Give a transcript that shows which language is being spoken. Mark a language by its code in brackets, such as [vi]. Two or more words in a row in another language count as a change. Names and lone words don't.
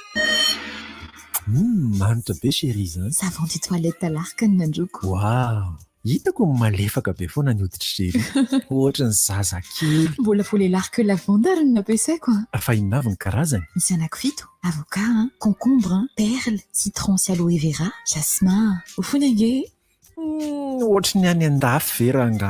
[mg] Manitra be chérie zany. [fr] Savon de toilette à l'arc ny nandroko. Wow. [mg] hitako malefaka be foana ny hoditry zely ohatra ny zazakely mbola voalelarika lavanda ary no nampiasaiko fa inona avy ny karazany misy anankifito [fr] avocat concombre perle citron [mg] sy [fr] aloe vera jasmin [mg] ho foana nge ohatra ny any andafy veranga